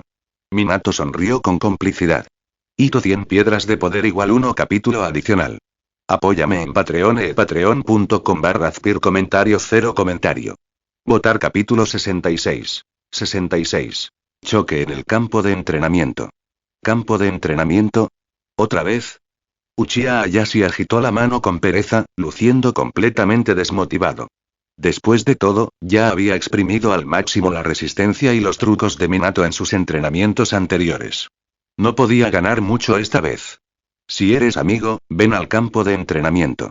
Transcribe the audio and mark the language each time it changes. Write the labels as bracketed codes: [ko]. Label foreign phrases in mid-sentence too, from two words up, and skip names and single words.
[es] Minato sonrió con complicidad. Hito 100 piedras de poder = 1 capítulo adicional. Apóyame en Patreon patreon.com/Azpir comentario 0 comentario. Votar capítulo 66. 66. Choque en el campo de entrenamiento. ¿Campo de entrenamiento? ¿Otra vez? Uchiha Ayashi agitó la mano con pereza, luciendo completamente desmotivado. Después de todo, ya había exprimido al máximo la resistencia y los trucos de Minato en sus entrenamientos anteriores. No podía ganar mucho esta vez. Si eres amigo, ven al campo de entrenamiento.